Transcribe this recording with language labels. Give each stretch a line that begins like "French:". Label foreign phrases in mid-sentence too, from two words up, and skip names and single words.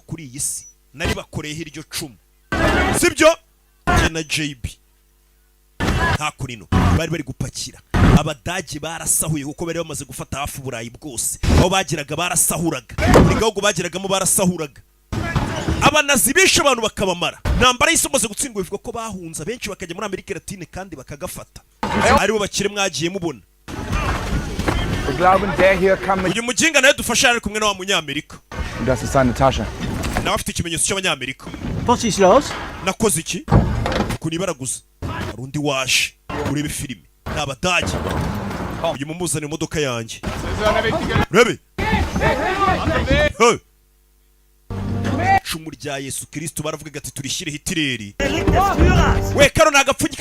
Kinyarwanda: kuri iyi si nari bakoreye iryo cumu sibyo je na JB hakurino bari gupakira abadage barasahuye kuko bari bamaze gufata hafu Burayi bwose aho bagiraga barasahuraga buri gahugu bagiragamo barasahuraga abanazi bishe abantu bakabamara ntambara y'isi imaze gutsindwa bivuga ko bahunza benshi bakajya muri Amerika Latine kandi bakagafata aribo bakire mwagiye mubona uyu mujinga nawe dufasha ari kumwe na wa munyamerika
German: Das ist seine Tasche.
Kinyarwanda: nawe afite ikimenyetso cy'abanyamerika
German: Was ist los?
Kinyarwanda: nakoze iki kunibaraguza hari undi waje urebe filime ni abadage uyu mumuzane imodoka yanjye rebe icumu rya Yesu Kristo baravuga ati turishyire Hitler we karo nagapfunyika